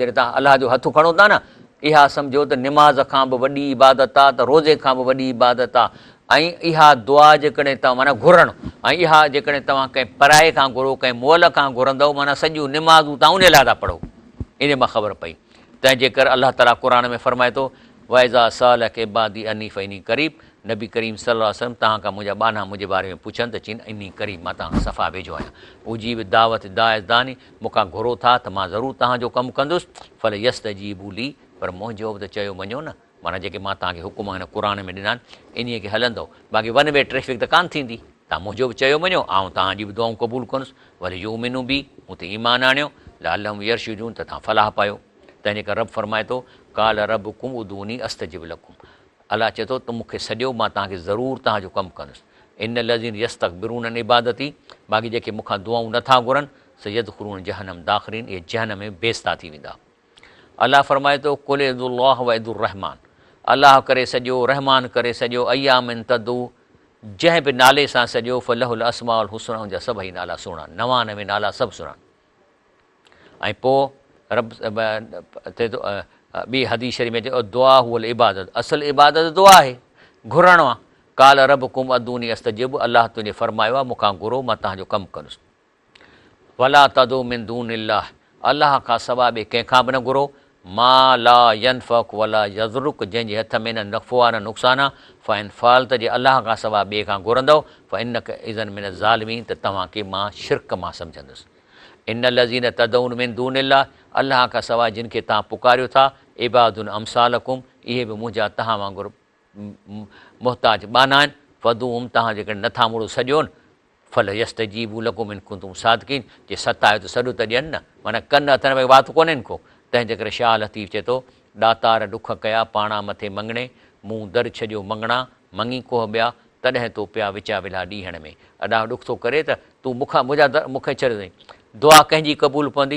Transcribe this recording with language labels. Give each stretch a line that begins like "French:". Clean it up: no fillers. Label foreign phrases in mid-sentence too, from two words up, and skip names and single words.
Sindhi: जॾहिं तव्हां अलाह जो हथु खणो था न, इहा सम्झो त निमाज़ खां बि वॾी इबादत आहे, त रोज़े खां बि वॾी इबादत आहे। ऐं इहा दुआ जेकॾहिं तव्हां माना घुरणु, ऐं इहा जेकॾहिं तव्हां कंहिं पराए खां घुरो, कंहिं मोल खां घुरंदव, माना सॼियूं निमाज़ूं तव्हां उन लाइ था पढ़ो। इन मां ख़बर पई। तंहिंजे करे अलाह ताला क़ुरान में फरमाए थो
Arabic: وإذا سألك عبادي عني فإني قريب,
Sindhi: नबी करीम
Arabic: صلى الله عليه وسلم
Sindhi: तव्हां खां मुंहिंजा बाना मुंहिंजे बारे में पुछनि त चईनि
Arabic: إني قريب,
Sindhi: मां तव्हां सफ़ा वेझो आहियां।
Arabic: أجيب دعوة الداع إذا دعان,
Sindhi: मूंखां घुरो था त मां ज़रूरु तव्हांजो कमु कंदुसि।
Arabic: فليستجيبوا لي,
Sindhi: पर मुंहिंजो बि त चयो मञो न, माना जेके मां तव्हांखे हुकुम हिन क़ुरान में ॾिना आहिनि इन्हीअ खे हलंदो। बाक़ी
English: one way traffic
Sindhi: त कान थींदी। तव्हां मुंहिंजो बि चयो मञो, ऐं तव्हांजी बि दुआऊं क़बूल कंदुसि। वरी
Arabic: يؤمنوا بي,
Sindhi: मूं ते ईमान आणियो,
Arabic: لعلهم يرشدون,
Sindhi: त तव्हां फलाह पायो। तंहिंजे करे रब फरमाए थो
Arabic: قال ربكم ادعوني أستجب لكم,
Sindhi: अलाह चए थो त मूंखे सॼो, मां तव्हांखे ज़रूरु तव्हांजो कमु कंदुसि।
Arabic: إن الذين يستكبرون عن عبادتي,
Sindhi: बाक़ी जेके मूंखां दुआऊं नथा घुरनि
Arabic: سيدخلون جهنم داخرين,
Sindhi: इहे जहन्नम में बेस्ता थी वेंदा। अलाह फरमाए थो
Arabic: قل ادعوا الله أو ادعوا الرحمن,
Sindhi: अलाह करे सॼो, रहमान करे सॼो,
Arabic: أيا ما تدعوا,
Sindhi: जंहिं बि नाले सां सॼो,
Arabic: فله الأسماء الحسنى,
Sindhi: हुनजा सभई नाला सुहिणा, 99 नाला सभु सुहिणा। ऐं पोइ रब थिए थो ॿी हदीस शरीफ़ में चयो
Arabic: الدعاء هو العبادة,
Sindhi: असुलु इबादत दुआ आहे, घुरणो आहे।
Arabic: قال ربكم ادعوني أستجب,
Sindhi: अलाह तुंहिंजे फरमायो आहे मूंखां घुरो, मां तव्हांजो कमु कंदुसि।
Arabic: ولا تدع من دون الله,
Sindhi: अलाह खां सवाइ ॿिए कंहिंखां बि न घुरो।
Arabic: ما لا ينفعك ولا يضرك,
Sindhi: जंहिंजे हथ में न नफ़ो आहे न नुक़सानु आहे।
Arabic: فإن فعلت,
Sindhi: जे अलाह खां सवाइ ॿिए खां घुरंदव,
Arabic: فإنك إذا من الظالمين,
Sindhi: त तव्हांखे मां शिरक मां सम्झंदुसि।
Arabic: إن الذين تدعون من دون الله,
Sindhi: अलाह खां सवाइ जिन खे तव्हां पुकारियो था,
Arabic: عباد أمثالكم,
Sindhi: इहे बि मुंहिंजा तव्हां वांगुरु मुहताज बाना आहिनि।
Arabic: फदूम,
Sindhi: तव्हां जेकॾहिं नथा मुड़ो सॼोनि,
Arabic: فليستجيبوا لكم إن كنتم صادقين,
Sindhi: जे सतायो त सॾो त ॾियनि न, माना कनि अथनि भई वात कोन्हनि को। तंहिंजे करे शाह लतीफ़ चए थो ॾातार ॾुख कया पाणा मथे मङणे मूं दर छॾियो मङणा मङी कोह ॿिया तॾहिं तो पिया विचा विला ॾींहण में। अॾां ॾुख थो करे त तूं मुंहिंजा मूंखे छॾे अथई। दुआ कंहिंजी क़बूल पवंदी?